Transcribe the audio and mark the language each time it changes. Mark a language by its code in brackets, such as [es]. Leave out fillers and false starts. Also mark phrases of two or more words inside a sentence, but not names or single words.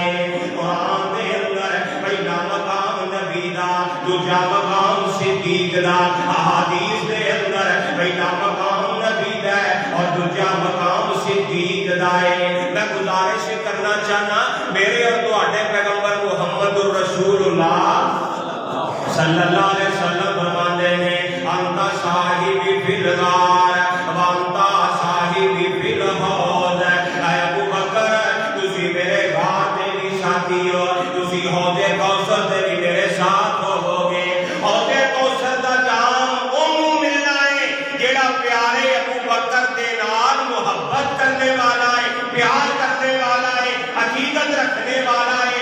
[pa] قرآن دے اندر پہلا مقام نبی دا، دوجا مقام صدیق دا. احادیث دے اندر پہلا مقام نبی دا اور دوجا مقام صدیق دا ہے. میں گزارش کرنا چاہنا، میرے اور تہاڈے پیغمبر محمد رسول اللہ [ar] صلى الله عليه وسلم [pa] فرماتے نے [ar] أنت صاحبي في الغار وأنت صاحبي في الحوض. [pa] ابو بکر تسی میرے غار دے بھی ساتھی ہو، تسی حوض کوثر دے بھی میرے ساتھ ہووو گے. حوض کوثر دا جام اونوں ملنا ہے جیہڑا پیارے ابو بکر دے نال محبت کرنے والا ہے، پیار کرنے والا ہے، عقیدت رکھنے والا ہے.